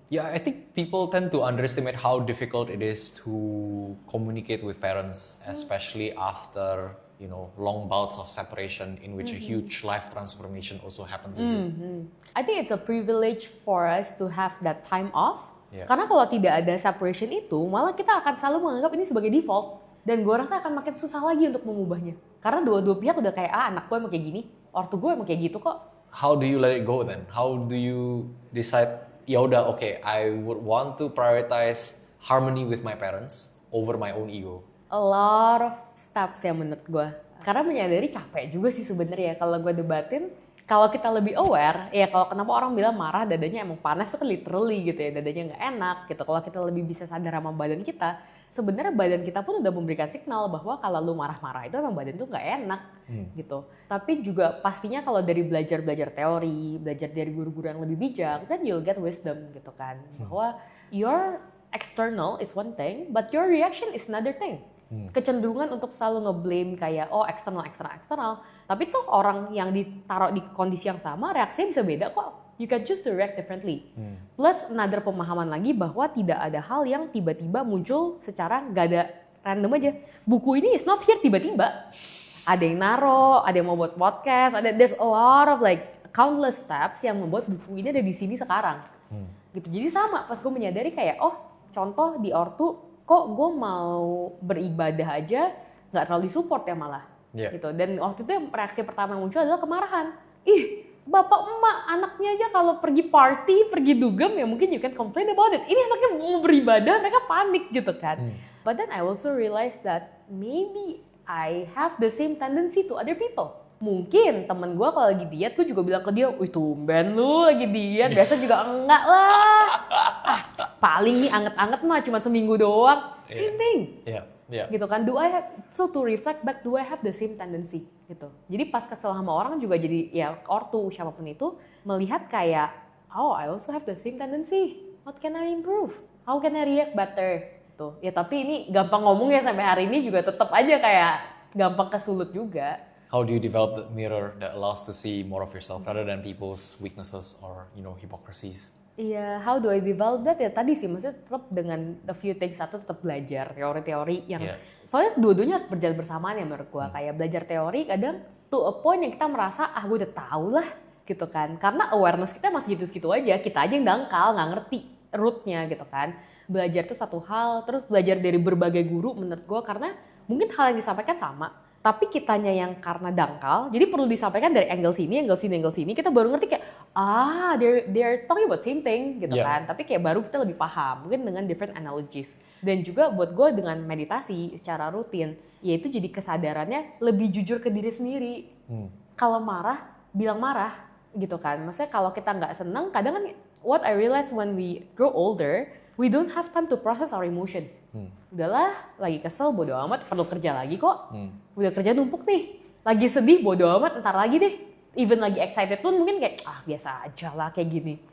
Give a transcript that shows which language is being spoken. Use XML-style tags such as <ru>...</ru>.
<en>Yeah, I think people tend to underestimate how difficult it is to communicate with parents, especially after long bouts of separation in which a huge life transformation also happened to you. I think it's a privilege for us to have that time off. Yeah.</en> <id>Karena kalau tidak ada separation itu, malah kita akan selalu menganggap ini sebagai default. Dan gue rasa akan makin susah lagi untuk mengubahnya. Karena dua-dua pihak udah kayak, anak gue emang kayak gini, ortu gue emang kayak gitu kok.</id> <en>How do you let it go then? How do you decide,</en> <id>ya udah</id> <en>okay, I would want to prioritize harmony with my parents over my own ego?</en> <id>A lot of steps ya menurut gue. Karena menyadari capek juga sih sebenarnya kalau gue debatin. Kalau kita lebih aware, ya kalau kenapa orang bilang marah dadanya emang panas itu kan literally gitu ya, dadanya nggak enak gitu. Kalau kita lebih bisa sadar sama badan kita, sebenarnya badan kita pun udah memberikan signal bahwa kalau lu marah-marah itu emang badan tuh nggak enak gitu. Tapi juga pastinya kalau dari belajar teori, belajar dari guru-guru yang lebih bijak,</id> <en>then you'll get wisdom</en> <id>gitu kan. Bahwa</id> <en>your external is one thing, but your reaction is another thing.</en> <id>Kecenderungan untuk selalu nge-blame kayak eksternal. Tapi tuh orang yang ditaruh di kondisi yang sama reaksinya bisa beda kok.</id> <en>You can choose to react differently. Plus another</en> <id>pemahaman lagi bahwa tidak ada hal yang tiba-tiba muncul secara gak ada random aja. Buku ini</id> <en>is not here</en> <id>tiba-tiba. Ada yang naro, ada yang mau buat podcast,</id> <en>there's a lot of like countless steps</en> <id>yang membuat buku ini ada di sini sekarang. Gitu. Jadi sama pas gue menyadari kayak contoh di ortu kok gue mau beribadah aja nggak terlalu disupport ya malah gitu. Dan waktu itu yang reaksi pertama yang muncul adalah kemarahan. Bapak emak anaknya aja kalau pergi party, pergi dugem ya mungkin</id> <en>you can complain about it.</en> <id>Ini anaknya mau beribadah mereka panik gitu kan.</id> <en>But then I also realized that maybe I have the same tendency to other people.</en> <id>Mungkin temen gue kalau lagi diet, gue juga bilang ke dia, wih tumben lu lagi diet, biasa juga enggak lah. Paling nih anget-anget mah cuma seminggu doang.</id> <en>Same thing. Yeah.</en> <id>Gitu kan,</id> <en>to reflect back, do I have the same tendency gitu.</en> <id>Jadi pas kesel sama orang juga jadi ya ortu siapapun itu melihat kayak,</id> <en>I also have the same tendency. What can I improve? How can I react better?</en> <id>Gitu. Ya tapi ini gampang ngomong ya sampai hari ini juga tetap aja kayak gampang kesulut juga.</id> <en>How do you develop that mirror that allows to see more of yourself rather than people's weaknesses or hypocrisies?</en> <id>Iya,</id> <en>how do I develop that?</en> <id>Ya tadi sih, maksudnya tetap dengan</id> <en>a few things.</en> <id>Satu tetap belajar teori-teori yang soalnya dua-duanya harus berjalan bersamaan ya menurut gua. Kayak belajar teori kadang</id> <en>to a point</en> <id>yang kita merasa gue udah tahu lah gitu kan. Karena awareness kita masih gitu-gitu aja. Kita aja yang dangkal, nggak ngerti rootnya gitu kan. Belajar itu satu hal, terus belajar dari berbagai guru menurut gua karena mungkin hal yang disampaikan sama. Tapi kitanya yang karena dangkal, jadi perlu disampaikan dari angle sini, kita baru ngerti kayak,</id> <en>they're talking about same thing</en> <id>gitu kan. Tapi kayak baru kita lebih paham, mungkin dengan</id> <en>different analogies.</en> <id>Dan juga buat gue dengan meditasi secara rutin, yaitu jadi kesadarannya lebih jujur ke diri sendiri. Kalau marah, bilang marah gitu kan. Maksudnya kalau kita nggak seneng, kadang kan</id> <en>what I realize when we grow older, we don't have time to process our emotions.</en> <id>Udahlah, lagi kesel bodo amat, perlu kerja lagi kok. Udah kerja numpuk nih. Lagi sedih bodo amat, ntar lagi deh. Even lagi excited pun mungkin kayak biasa aja lah kayak gini.</id>